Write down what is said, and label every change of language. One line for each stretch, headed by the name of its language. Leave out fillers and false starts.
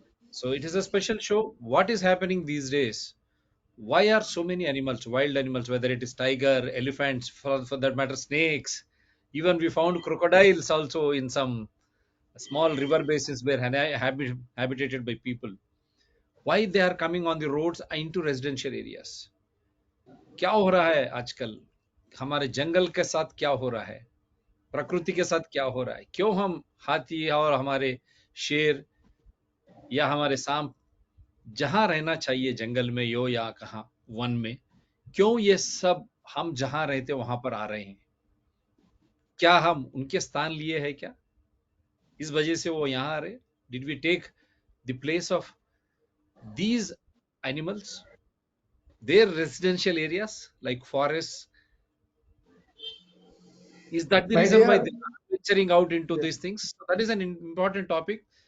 English: So it is a special show. What is happening these days? Why are so many animals, wild animals, whether it is tiger, elephants, for that matter, snakes, even we found crocodiles also in some small river basins where habitated by people. Why they are coming on the roads into residential areas?
Hindi: क्या हो रहा है आजकल? हमारे जंगल के साथ क्या हो रहा है? प्रकृति के साथ क्या हो रहा है? क्यों हम हाथी और हमारे शेर या हमारे सांप जहां रहना चाहिए जंगल में या कहां वन में, क्यों ये सब हम जहां रहते वहां पर आ रहे हैं? क्या हम उनके स्थान लिए हैं क्या? इस वजह से वो यहाँ आ रहे?
English: Did we take the place of these animals, their residential areas like forests? Is that the My reason why dear, they are venturing out into these things? So that is an important topic.